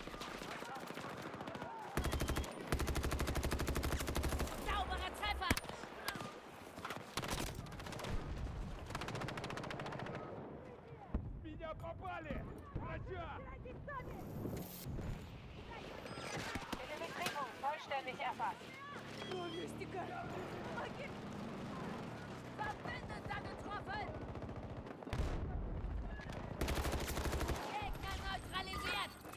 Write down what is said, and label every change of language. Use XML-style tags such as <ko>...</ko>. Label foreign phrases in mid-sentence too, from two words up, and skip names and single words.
<de>Sauberer Treffer!</de> <ru>Меня попали! Врача!</ru> <de>Telemetriepunkt vollständig erfasst. Verbündeter getroffen! Gegner neutralisiert!</de>